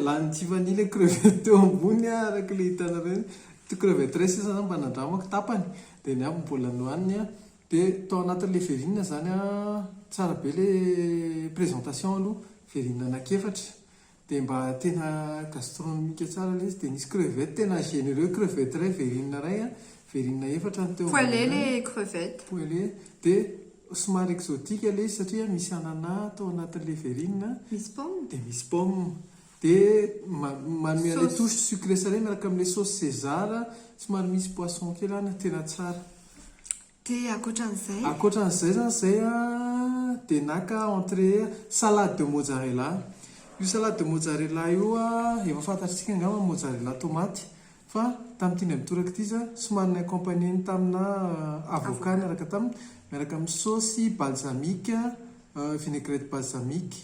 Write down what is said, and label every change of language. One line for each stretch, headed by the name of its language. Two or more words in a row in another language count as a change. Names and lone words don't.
Malagasy: lany Tiffany le crevette teo ambony araka le hitana reny crevette ray sisa zany mba nandramako tapany dia ny aby mbola nohaniny dia tao anatin'le verrine zany tsara be le présentation aloha verrine anankiefatra dia mba tena gastronomique tsara le izy dia nisy crevette tena généreux crevette ray verrine ray verrine efatra ny teo poêlé le crevette poêlé dia somary exotique le izy satria misy anana tao anatin'le verrine misy pomme dia misy pomme dia manome le
French: touche sucré salé
Malagasy: miaraka amin'le
French: sauce César
Malagasy: somary misy poisson kely any tena tsara dia akoatran'izay zany zay dia naka entrée
French: salade de mozzarella
Malagasy: io
French: salade de mozzarella
Malagasy: io efa fantatritsika angamba
French: mozzarella tomate
Malagasy: fa tamin'ity ny mitoraka ity somary ny accompagneny tamina avocat miaraka taminy miaraka amin'ny saosy balsamique
French: vinaigrette balsamique